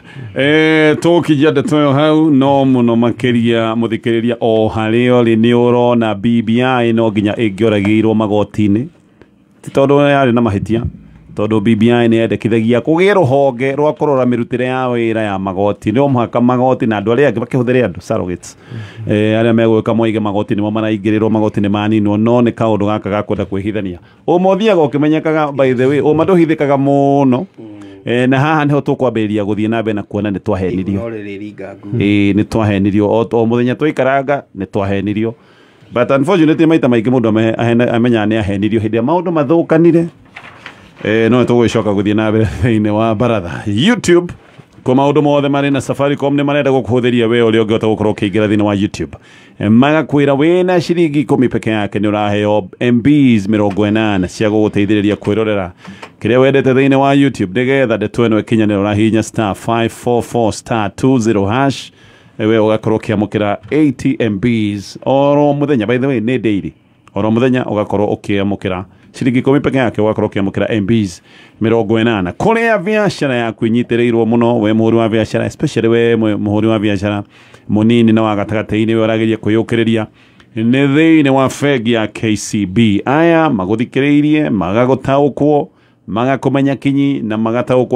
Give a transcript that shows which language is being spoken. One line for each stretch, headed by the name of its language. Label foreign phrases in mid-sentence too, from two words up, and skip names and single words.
Kikuyu: Tũkĩjia ndeto ĩyo hau no mũno makĩria mũthikĩrĩria o harĩa ũrĩ nĩ ũrona BBI no nginya ĩngĩoragĩirwo magoti-inĩ ti tondũ yarĩ na mahĩtia tondũ BBI nĩ yendekithagia kũgĩa rũhonge rwa kũrora mĩrutĩre ya wĩra ya magoti no mũhaka magoti na andũ arĩa angĩ makĩhũthĩre andũ surrogates arĩa megwĩka moige magoti nĩmo maraingĩrĩrwo magoti nĩ maninwo no nĩ kaũndũ gaka gakwenda kwĩhithania ũma ũthiaga ũkĩmenyekaga by
English: the way
Kikuyu: ũma ndũhithĩkaga mũno na haha niho tũkwambĩrĩria gũthiĩ na mbere na kuona nĩ twahenirio nĩ twahenirio o mũthenya twaikaranga nĩ twahenirio
English: but unfortunately
Kikuyu: maita maingĩ mũndũ amenyaga nĩ ahenirio hĩndĩ ya maũndũ mathũkanire no tũgũcoka gũthiĩ na mbere thĩinĩ wa baratha YouTube kwa maũndũ mothe marĩ na Safaricom nĩ marenda gũkũhũthĩria we ũrĩa ũngĩhota gũkorwo ũkĩingĩra thĩinĩ wa YouTube magakwĩra wĩna ciringi 10 peke yake nĩ ũraheo MBs 80 cia gũgũteithĩrĩria kwĩrorera kĩrĩa wendete thĩinĩ wa YouTube nĩgetha ndeto ĩno ĩkinyanĩra ũrahihinya *544*220# we ũgakorwo ũkĩamũkĩra 80 MBs oro mũthenya
English: by the way
Kikuyu: nĩ daily oro mũthenya ũgakorwo ũkĩamũkĩra ciringi 10 peke yake ũgakorwo ũkĩamũkĩra MBs 80 kũrĩa biacara yaku inyitĩrĩirwo mũno we mũhũri wa biacara especially we mũhũri wa biacara mũnini na wa gatagatĩ-inĩ we ũrageria kwĩyũkĩrĩria nĩ thĩinĩ wa bengi ya KCB aya magũthikĩrĩirie magagũtaũkwo magakũmenya kinyi na magataũkwo